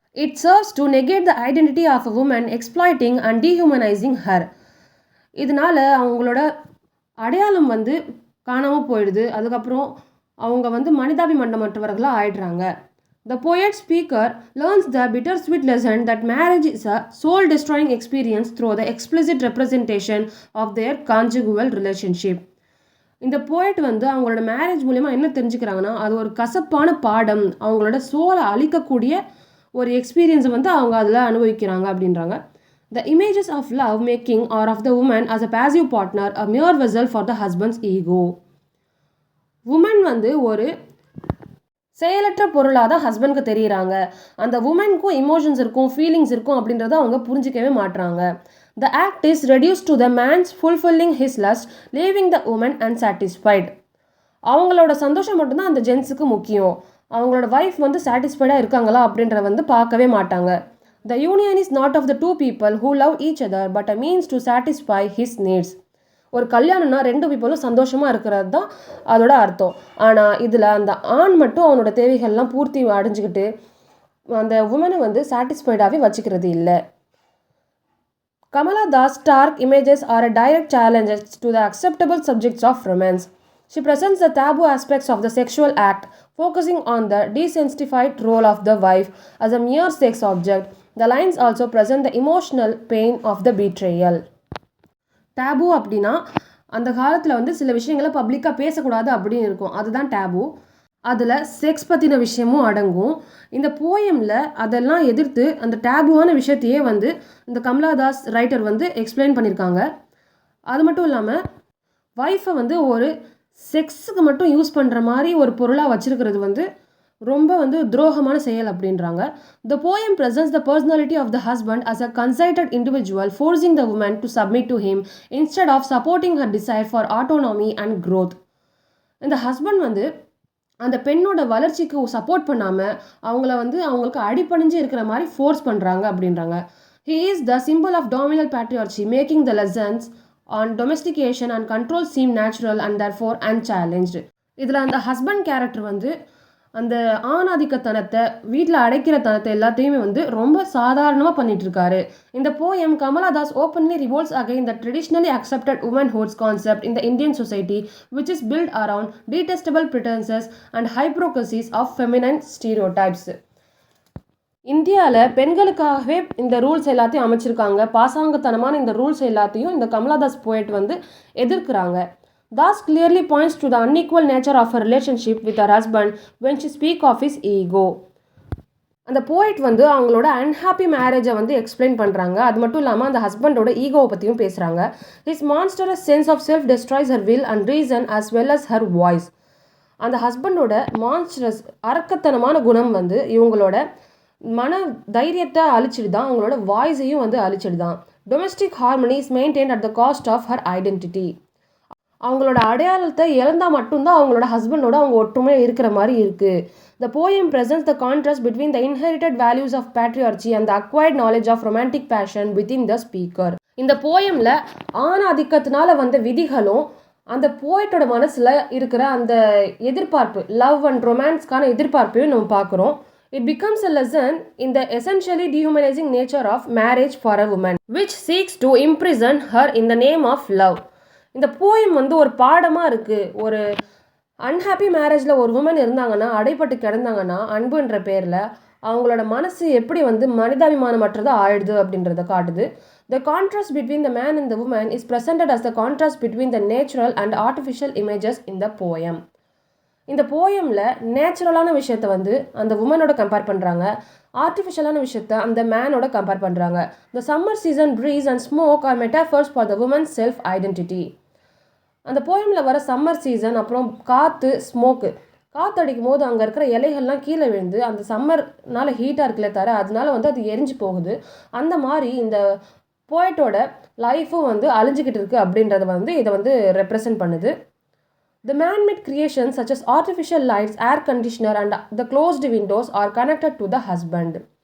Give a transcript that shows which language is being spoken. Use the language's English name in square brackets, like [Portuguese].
[English] It serves to negate the identity of a woman, exploiting and dehumanising her. [Tamil] இதனால் அவங்களோட அடையாளம் வந்து காணாமல் போயிடுது. அதுக்கப்புறம் அவங்க வந்து மனிதாபிமண்டமற்றவர்களாக ஆயிடுறாங்க. [English] The poet speaker learns the bittersweet lesson that marriage is a soul-destroying experience through the explicit representation of their conjugal relationship. [Tamil] இந்த போய்ட் வந்து அவங்களோட மேரேஜ் மூலமா என்ன தெரிஞ்சுக்கிறாங்கன்னா அது ஒரு கசப்பான பாடம், அவங்களோட சோலை அழிக்கக்கூடிய ஒரு எக்ஸ்பீரியன்ஸை வந்து அவங்க அதில் அனுபவிக்கிறாங்க அப்படின்றாங்க. [English] The images of love making are of the woman as a passive partner, a mere vessel for the husband's ego. [Tamil] Woman வந்து ஒரு செயலற்ற பொருளாக தான் ஹஸ்பண்ட்க்கு தெரியுறாங்க. அந்த உமனுக்கும் இமோஷன்ஸ் இருக்கும், ஃபீலிங்ஸ் இருக்கும் அப்படின்றத அவங்க புரிஞ்சிக்கவே மாட்டுறாங்க. [English] The act is reduced to the man's fulfilling his lust, leaving the woman unsatisfied. [Tamil] அவங்களோட சந்தோஷம் மட்டும்தான் அந்த ஜென்ஸுக்கு முக்கியம். அவங்களோட வைஃப் வந்து சாட்டிஸ்ஃபைடாக இருக்காங்களா அப்படின்றத வந்து பார்க்கவே மாட்டாங்க. [English] The union is not of the two people who love each other but a means to satisfy his needs. [Tamil] ஒரு கல்யாணம்னா ரெண்டு பீப்புளும் சந்தோஷமாக இருக்கிறது தான் அதோட அர்த்தம். ஆனால் இதில் அந்த ஆண் மட்டும் அவனோட தேவைகள்லாம் பூர்த்தி அடைஞ்சிக்கிட்டு அந்த உமனை வந்து சாட்டிஸ்ஃபைடாகவே வச்சுக்கிறது இல்லை. [English] Kamala Das' stark images are a direct challenge to the acceptable subjects of romance. She presents the taboo aspects of the sexual act, focusing on the desensitized role of the wife as a mere sex object. The lines also present the emotional pain of the betrayal. [Tamil] Tab அப்படின்னா அந்த காலத்தில் வந்து சில விஷயங்களை பப்ளிக்காக பேசக்கூடாது அப்படின்னு இருக்கும், அதுதான் டேபு. அதில் செக்ஸ் பற்றின விஷயமும் அடங்கும். இந்த போயமில் அதெல்லாம் எதிர்த்து அந்த டேபுவான விஷயத்தையே வந்து இந்த கமலாதாஸ் ரைட்டர் வந்து எக்ஸ்பிளைன் பண்ணியிருக்காங்க. அது மட்டும் இல்லாமல் வைஃபை வந்து ஒரு செக்ஸுக்கு மட்டும் யூஸ் பண்ணுற மாதிரி ஒரு பொருளாக வச்சுருக்கிறது வந்து ரொம்ப வந்து துரோகமான செயல் அப்படின்றாங்க. [English] The poem presents the personality of the husband as a conceited individual, forcing the woman to submit to him instead of supporting her desire for autonomy and growth. [Tamil] இந்த ஹஸ்பண்ட் வந்து அந்த பெண்ணோட வளர்ச்சிக்கு சப்போர்ட் பண்ணாமல் அவங்கள வந்து அவங்களுக்கு அடிப்பணிஞ்சு இருக்கிற மாதிரி ஃபோர்ஸ் பண்ணுறாங்க அப்படின்றாங்க. [English] He is the symbol of dominant patriarchy, making the lessons on domestication and control seem natural and therefore unchallenged. [Tamil] இதில் அந்த ஹஸ்பண்ட் கேரக்டர் வந்து அந்த ஆணாதிக்கத்தனத்தை வீட்டில் அடைக்கிற தனத்தை எல்லாத்தையுமே வந்து ரொம்ப சாதாரணமாக பண்ணிகிட்ருக்காரு. இந்த poem [English] Kamala Das openly revolts against the traditionally accepted womanhood's concept in the Indian society which is built around detestable pretences and hypocrisies of feminine stereotypes. [Tamil] இந்தியாவில் பெண்களுக்காகவே இந்த ரூல்ஸ் எல்லாத்தையும் அமைச்சிருக்காங்க. பாசாங்கத்தனமான இந்த ரூல்ஸ் எல்லாத்தையும் இந்த கமலாதாஸ் போயட் வந்து எதிர்க்கிறாங்க. [English] Thus clearly points to the unequal nature of her relationship with her husband when she speaks of his ego. [Tamil] அந்த போய்ட் வந்து அவங்களோட அன்ஹாப்பி மேரேஜை வந்து எக்ஸ்பிளைன் பண்ணுறாங்க. அது மட்டும் இல்லாமல் அந்த ஹஸ்பண்டோட ஈகோவை பற்றியும் பேசுகிறாங்க. [English] His monstrous sense of self destroys her will and reason as well as her voice. [Tamil] அந்த ஹஸ்பண்டோட மான்ஸ்டரஸ் அரக்கத்தனமான குணம் வந்து இவங்களோட மன தைரியத்தை அழிச்சிடுதான், அவங்களோட வாய்ஸையும் வந்து அழிச்சிடுதான். [English] Domestic harmony is maintained at the cost of her identity. [Tamil] அவங்களோட அடையாளத்தை இழந்தால் மட்டும்தான் அவங்களோட ஹஸ்பண்டோட அவங்க ஒற்றுமையாக இருக்கிற மாதிரி இருக்குது. [English] The poem presents the contrast between the inherited values of patriarchy and the acquired knowledge of romantic passion within the speaker. [Tamil] இந்த போயமில் ஆணாதிக்கத்தினால வந்த விதிகளும் அந்த போய்ட்டோட மனசில் இருக்கிற அந்த எதிர்பார்ப்பு, லவ் அண்ட் ரொமான்ஸ்க்கான எதிர்பார்ப்பையும் நம்ம பார்க்குறோம். [English] It becomes a lesson in the essentially dehumanizing nature of marriage for a woman, which seeks to imprison her in the name of love. [Tamil] இந்த போயம் வந்து ஒரு பாடமாக இருக்குது. ஒரு அன்ஹாப்பி மேரேஜில் ஒரு உமன் இருந்தாங்கன்னா, அடைப்பட்டு கிடந்தாங்கன்னா, அன்புன்ற பேரில் அவங்களோட மனசு எப்படி வந்து மனிதாபிமானமற்றதாக ஆயிடுது அப்படின்றத காட்டுது. [English] The contrast between the man and the woman is presented as the contrast between the natural and artificial images in the poem. [Tamil] இந்த போயமில் நேச்சுரலான விஷயத்த வந்து அந்த உமனோட கம்பேர் பண்ணுறாங்க, ஆர்டிஃபிஷியலான விஷயத்த அந்த மேனோட கம்பேர் பண்ணுறாங்க. [English] The summer season breeze and smoke are metaphors for the woman's self identity. [Tamil] அந்த போயமில் வர சம்மர் சீசன், அப்புறம் காற்று, ஸ்மோக்கு, காற்று அடிக்கும் போது அங்கே இருக்கிற இலைகள்லாம் கீழே விழுந்து அந்த சம்மர்னால ஹீட்டாக இருக்குல்ல தர, அதனால வந்து அது எரிஞ்சு போகுது. அந்த மாதிரி இந்த போய்ட்டோட லைஃப்பும் வந்து அழிஞ்சிக்கிட்டு இருக்குது அப்படின்றத வந்து இதை வந்து ரெப்ரசன்ட் பண்ணுது. [English] The man-made creations such as artificial lights, air conditioner and the closed windows are connected to the husband.